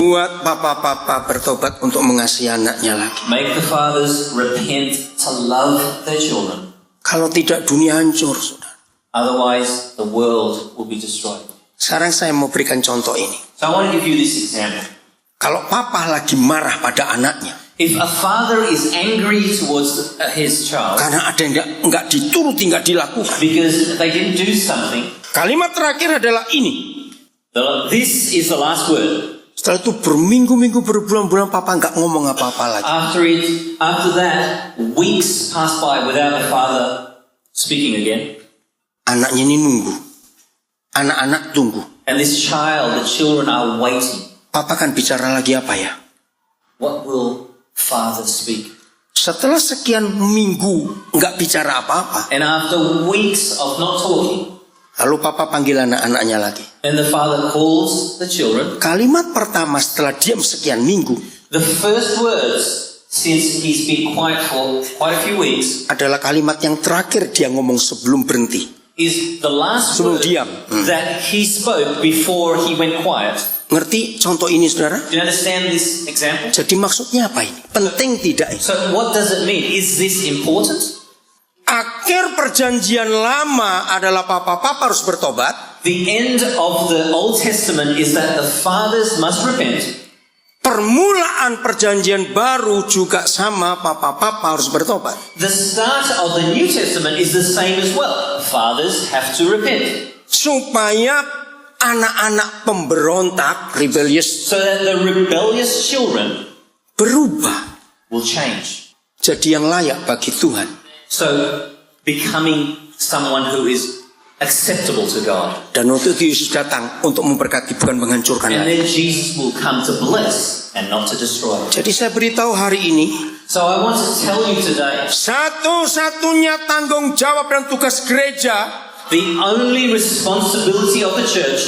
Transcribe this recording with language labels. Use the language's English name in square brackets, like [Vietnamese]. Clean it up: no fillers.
[Indonesian] Buat papa-papa bertobat untuk mengasihi anaknya lagi. [English] Make the fathers repent to love their children. [Indonesian] Kalau tidak dunia hancur, saudara. [English] Otherwise, the world will be destroyed. [Indonesian] Sekarang saya mau berikan contoh ini. [English] So I want to give you this example. [Indonesian] Kalau papa lagi marah pada anaknya, [English] If a father is angry towards his child [Indonesian] karena ada yang nggak dituruti, nggak dilakukan. [English] because they didn't do something, [Indonesian] Kalimat terakhir adalah ini. [English] this is the last word. [Indonesian] Setelah itu berminggu-minggu, berbulan-bulan papa nggak ngomong apa-apa lagi. [English] After that, weeks pass by without the father speaking again. [Indonesian] Anaknya ini nunggu. Anak-anak tunggu. [English] And this child, the children are waiting. [Indonesian] Papa kan bicara lagi apa ya? [English] What will father speak? [Indonesian] Setelah sekian minggu nggak bicara apa-apa, [English] And after weeks of not talking, [Indonesian] lalu papa panggil anak-anaknya lagi. [English] and the father calls the children, [Indonesian] Kalimat pertama setelah diam sekian minggu [English] the first words, since he's been quiet for quite a few weeks, [Indonesian] adalah kalimat yang terakhir dia ngomong sebelum berhenti. [English] is the last [Indonesian] Sebelum [English] word [Indonesian] diam. [English] that he spoke before he went quiet. [Indonesian] Ngerti contoh ini, saudara? [English] Do you understand this example? [Indonesian] Jadi maksudnya apa ini? Penting tidak ini? [English] So what does it mean? Is this important? [Indonesian] Akhir perjanjian lama adalah papa-papa harus bertobat. [English] The end of the Old Testament is that the fathers must repent. [Indonesian] Permulaan perjanjian baru juga sama, papa-papa harus bertobat. [English] The start of the New Testament is the same as well. Fathers have to repent. [Indonesian] Supaya anak-anak pemberontak, rebellious, [English] So that the rebellious children [Indonesian] berubah. [English] will change. [Indonesian] Jadi yang layak bagi Tuhan. [English] So becoming someone who is acceptable to God. [Indonesian] Dan untuk itu Yesus datang untuk memberkati, bukan menghancurkan [English] And [Indonesian] lagi. [English] then Jesus will come to bless and not to destroy. [Indonesian] Jadi saya beritahu hari ini, [English] So I want to tell you today, [Indonesian] satu-satunya tanggung jawab dan tugas gereja [English] the only responsibility of the church,